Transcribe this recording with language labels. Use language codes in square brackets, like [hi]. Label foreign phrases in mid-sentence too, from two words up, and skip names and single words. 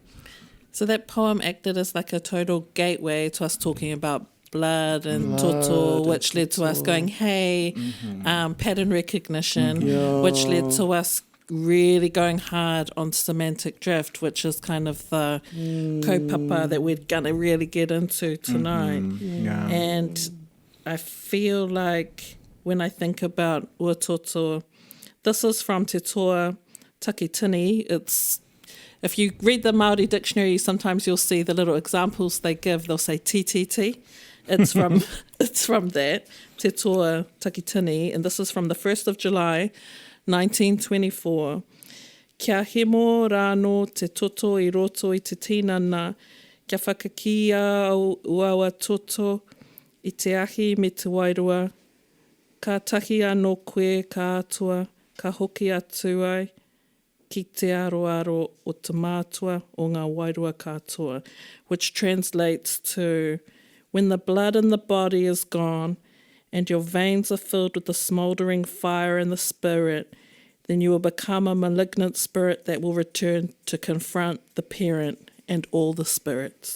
[en] So that poem acted as like a total gateway to us talking about blood and toto, which led to us going, hey, pattern recognition, which led to us really going hard on semantic drift, which is kind of the kaupapa that we're going to really get into tonight. And I feel like when I think about [mi] ua toto, [en] this is from Te Toa Takitini. It's, if you read the Māori dictionary, sometimes you'll see the little examples they give. They'll say TTT. It's from it's from that, Te Toa Takitini, and this is from the 1st of July, 1924. [mi] Kia hemo rāno te toto I roto I te tinana, kia whakakia au uawa toto I te ahi me te wairua, ka tahi anō koe ka atua, ka hoki atu ai, ki te aroaro o te mātua o ngā wairua katoa, [en] which translates to, when the blood in the body is gone and your veins are filled with the smouldering fire in the spirit, then you will become a malignant spirit that will return to confront the parent and all the spirits.